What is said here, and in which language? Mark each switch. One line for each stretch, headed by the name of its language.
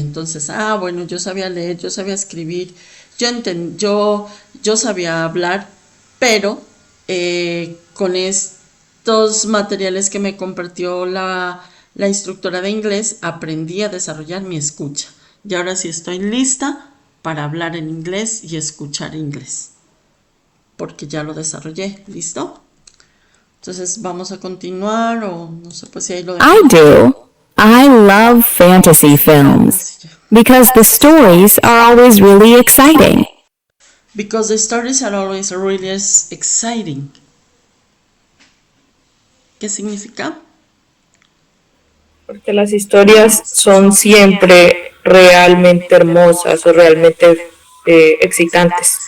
Spanish: Entonces, bueno, yo sabía leer, yo sabía escribir, yo sabía hablar, pero con estos materiales que me compartió la instructora de inglés, aprendí a desarrollar mi escucha. Y ahora sí estoy lista para hablar en inglés y escuchar inglés. Porque ya lo desarrollé. ¿Listo? Entonces, vamos a continuar o no sé, pues si ahí lo dejo.
English: I do. I love fantasy films because the stories are always really exciting. Because the stories are always really exciting.
Spanish: ¿Qué significa? Porque las historias son siempre realmente hermosas o realmente excitantes.